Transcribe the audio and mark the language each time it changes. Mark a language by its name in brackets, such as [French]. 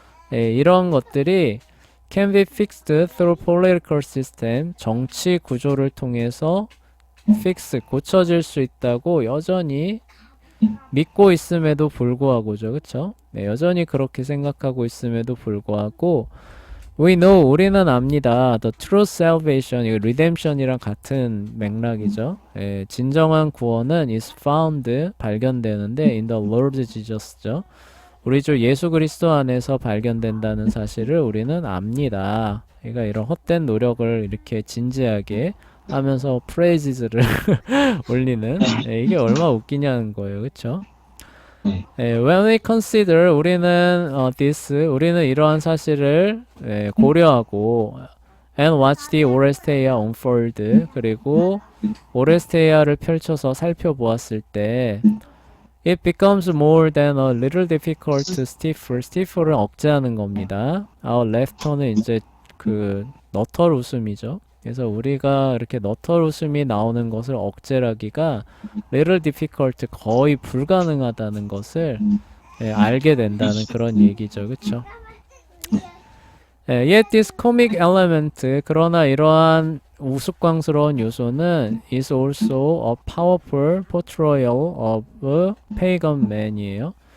[Korean] 이런 것들이 [English] can be fixed through political system, [Korean] 정치 구조를 통해서 fix, 고쳐질 수 있다고 여전히 믿고 있음에도 불구하고죠, 그쵸? 여전히 그렇게 생각하고 있음에도 불구하고 [English] we know, [Korean] 우리는 압니다. [English] The true salvation, [Korean] 이거 redemption이랑 같은 맥락이죠. 진정한 구원은 [English] is found, [Korean] 발견되는데 [English] in the Lord Jesus [Korean] 죠. 우리 주 예수 그리스도 안에서 발견된다는 사실을 우리는 압니다. 그러니까 이런 헛된 노력을 이렇게 진지하게 하면서 프레이즈를 올리는 이게 얼마나 웃기냐는 거예요. 그쵸? [English] When we consider, [Korean] 우리는 우리는 이러한 사실을 고려하고 [English] and watch the Oresteia unfold, [Korean] 그리고 오레스테이아를 펼쳐서 살펴보았을 때 [English] it becomes more than a little difficult to stifle. [Korean] stifle은 억제하는 겁니다. [English] Our laughter [Korean] 는 이제 그 너털 웃음이죠. 그래서 우리가 이렇게 너털 웃음이 나오는 것을 억제하기가 [English] little difficult, [Korean] 거의 불가능하다는 것을 알게 된다는 그런 얘기죠. 그쵸? [English] Yet this comic element, [Korean] 그러나 이러한 우스꽝스러운 요소는 [English] is also a powerful portrayal of a pagan man이에요.